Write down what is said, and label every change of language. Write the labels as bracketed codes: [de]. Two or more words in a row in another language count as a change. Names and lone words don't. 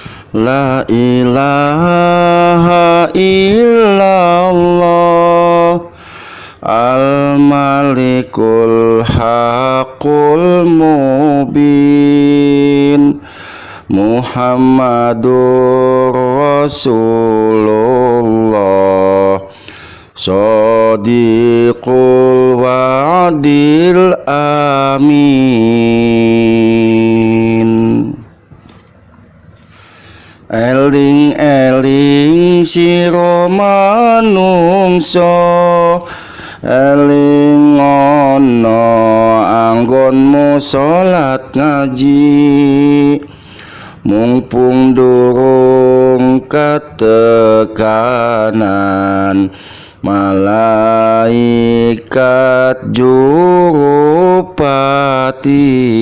[ar] لا إله إلا الله الملك الحق المبين محمد رسول الله صادق الوعد الأمين. [jv] Eling-eling sira manungsa eling ana anggonmu salat ngaji mumpung durung katekanan malaikat jurupati.